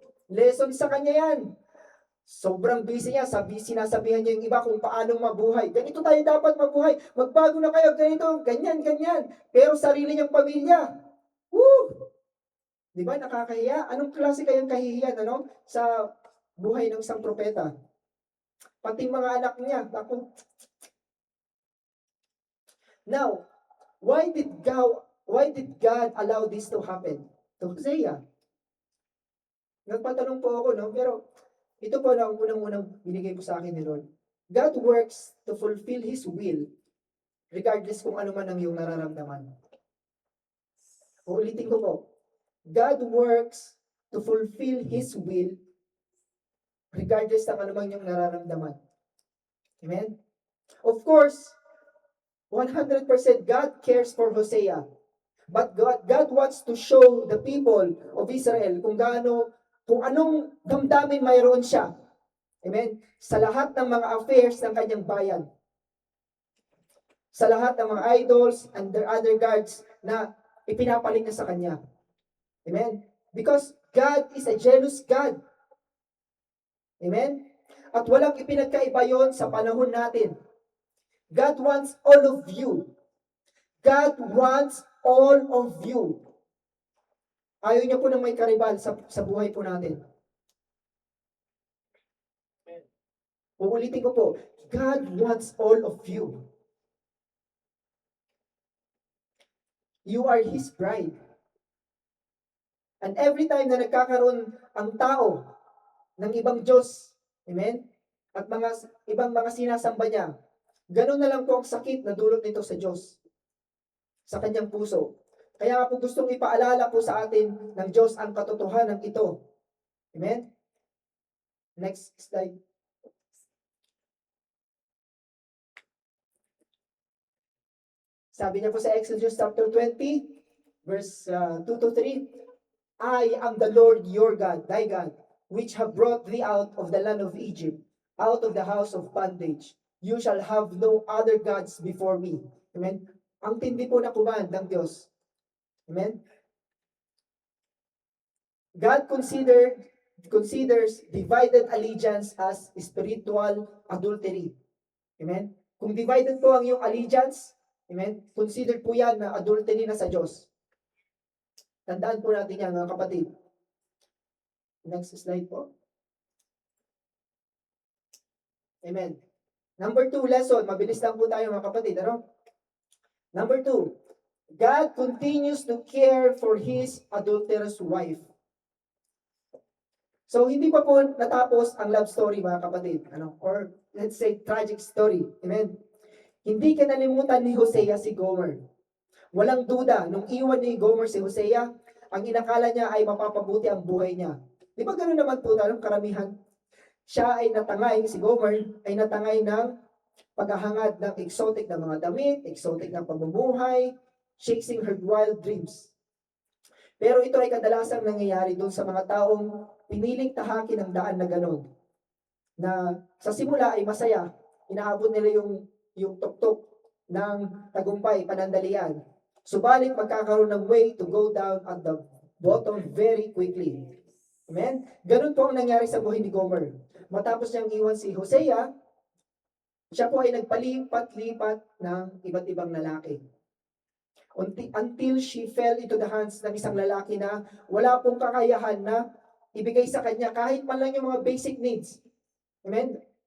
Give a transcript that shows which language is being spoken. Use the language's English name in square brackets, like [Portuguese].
[Filipino] Lesson sa kanya yan. Sobrang busy niya. Sinasabihan niya yung iba kung paano mabuhay. Ganito tayo dapat mabuhay. Magbago na kayo. Ganito, ganyan, ganyan. Pero sarili niyang pamilya. Woo! Di ba? Nakakahiya. Anong klase kayang kahihiyan, ano? Sa buhay ng isang propeta. Pati mga anak niya. Ako. [English] Now, why did God allow this to happen to Hosea? [Filipino] Nagpatanong po ako, no? Pero ito po na ang unang-unang binigay po sa akin ni Lord. [English] God works to fulfill His will regardless [Filipino] kung ano man ang iyong nararamdaman. Uulitin ko po. [English] God works to fulfill His will regardless [Filipino] ng ano man yung nararamdaman. [English] Amen? Of course, 100% God cares for Hosea. But God wants to show the people of Israel [Filipino] kung anong damdamin mayroon siya. [English] Amen? [Filipino] Sa lahat ng mga affairs ng kanyang bayan. Sa lahat ng mga [English] idols and their other gods [Filipino] na ipinapalit niya sa kanya. Amen? [English] Because God is a jealous God. [Filipino] Amen? At walang ipinagkaiba yon sa panahon natin. [English] God wants all of you. God wants all of you. [Filipino] Ayaw niya po ng may karibal sa buhay po natin. Uulitin ko po, [English] God wants all of you. You are His bride. And every time [Filipino] na nagkakaroon ang tao ng ibang Diyos, amen? At ibang mga sinasamba niya, ganun na lang po ang sakit na dulot nito sa Diyos, sa kanyang puso. Kaya nga po gustong ipaalala po sa atin ng Diyos ang katotohanan ito. [English] Amen? Next slide. [Filipino] Sabi niya po sa [English] Exodus chapter 20, verse 2 to 3, I am the Lord your God, thy God, which have brought thee out of the land of Egypt, out of the house of bondage. You shall have no other gods before me. Amen? [Filipino] Ang tindi po na command ng Diyos. Amen? [English] God considers divided allegiance as spiritual adultery. [Filipino] Amen? Kung divided po ang iyong allegiance, amen, consider po yan na adultery na sa Diyos. Tandaan po natin yan, mga kapatid. Next slide po. [English] Amen. Number 2 lesson. [Filipino] Mabilis lang po tayo, mga kapatid. Ano? Number 2. [English] God continues to care for His adulterous wife. [Filipino] So, hindi pa po natapos ang love story, mga kapatid. Ano? [English] Or, let's say, tragic story. Amen. [Filipino] Hindi kinalimutan ni Hosea si Gomer. Walang duda, nung iwan ni Gomer si Hosea, ang inakala niya ay mapapabuti ang buhay niya. Di ba ganoon naman po tayo, karamihan? Siya ay natangay, si Gomer ay natangay ng paghahangad ng exotic na mga damit, exotic na pamumuhay, [English] chasing her wild dreams. [Filipino] Pero ito ay kadalasang nangyayari doon sa mga taong piniling tahakin ang daan na ganon. Na sa simula ay masaya, inaabot nila yung tuktok ng tagumpay, panandalian. Subalit magkakaroon ng [English] way to go down at the bottom very quickly. Amen? [Filipino] Ganun po ang nangyari sa buhay ni Gomer. Matapos niyang iwan si Hosea, siya po ay nagpalipat-lipat ng iba't ibang lalaki. [English] Until she fell into the hands [Filipino] ng isang lalaki na wala pong kakayahan na ibigay sa kanya kahit man lang yung mga basic needs. Amen?